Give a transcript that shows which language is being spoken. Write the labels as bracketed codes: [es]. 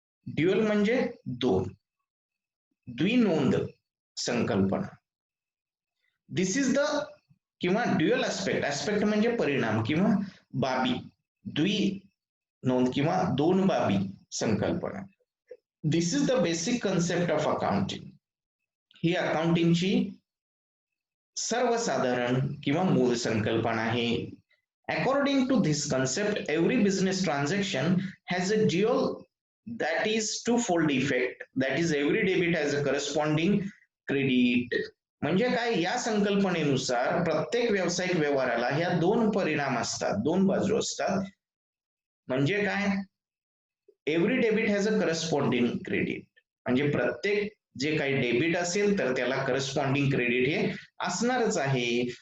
[mr] Dual म्हणजे दोन द्विनोंद संकल्पना. [en] this is the [mr] किंवा ड्युअल ऍस्पेक्ट म्हणजे परिणाम किंवा बाबी द्विनोंद किंवा दोन बाबी संकल्पना. [en] This is the basic concept of accounting. [mr] ही अकाउंटिंगची सर्वसाधारण किंवा मूळ संकल्पना आहे. [en] According to this concept every business transaction has a dual that is twofold effect, that is every debit has a corresponding credit. [mr] म्हणजे काय या संकल्पनेनुसार प्रत्येक व्यावसायिक व्यवहाराला ह्या दोन परिणाम असतात दोन बाजू असतात. म्हणजे काय [en] every debit has a corresponding credit [mr] म्हणजे प्रत्येक जे काही डेबिट असेल तर त्याला करस्पॉन्डिंग क्रेडिट हे असणारच आहे.